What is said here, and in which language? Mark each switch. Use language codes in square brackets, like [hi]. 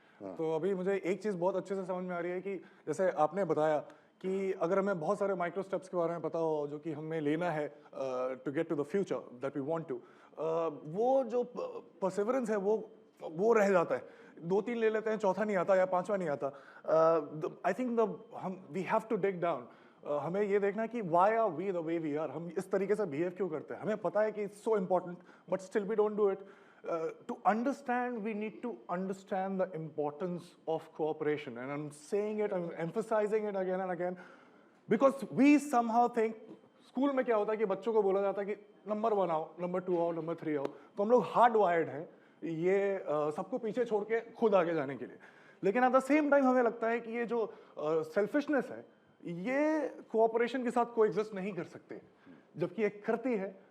[hi] तो अभी मुझे एक चीज़ बहुत अच्छे से समझ में आ रही है कि जैसे आपने बताया कि अगर हमें बहुत सारे माइक्रो स्टेप्स के बारे में पता हो जो कि हमें लेना है [en] to get to the future that we want to, [hi] वो जो परसिवरेंस है वो रह जाता है। 2-3 ले लेते हैं, चौथा नहीं आता या 5वां नहीं आता। [en] I think we have to dig down. [hi] हमें ये देखना है कि [en] why are we the way we are, [hi] हम इस तरीके से बिहेव क्यों करते हैं। हमें पता है कि [en] It's so important but still we don't do it. To understand, we need to understand the importance of cooperation. And I'm saying it, I'm emphasizing it again and again, because we somehow think, [hi] school में क्या होता है कि बच्चों को बोला जाता है कि नंबर 1 आओ, नंबर 2 आओ, नंबर 3 आओ। तो हम लोग हार्ड वायर्ड हैं ये सबको पीछे छोड़ के खुद आगे जाने के लिए। लेकिन [en] at the same time [hi] हमें लगता है कि ये जो सेल्फिशनेस है ये कोऑपरेशन के साथ कोएग्जिस्ट नहीं कर सकते, जबकि एक करती है।